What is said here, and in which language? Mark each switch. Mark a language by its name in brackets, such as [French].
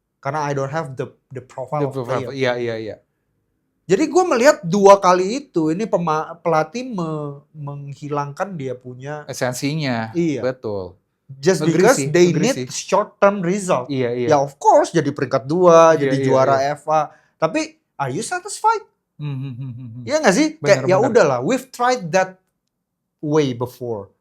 [Indonesian] Karena [English] I don't have the profile of player. [Indonesian] Iya. Jadi gue melihat 2 kali itu ini pelatih menghilangkan dia punya esensinya. Iya. Betul. [English] Just because they need short term result. [Indonesian] Iya. Ya [English] of course [Indonesian] jadi peringkat 2, jadi juara FA. Tapi [English] are you satisfied? [Indonesian] Iya nggak sih? Kayak ya udahlah, [English] we've tried that way before.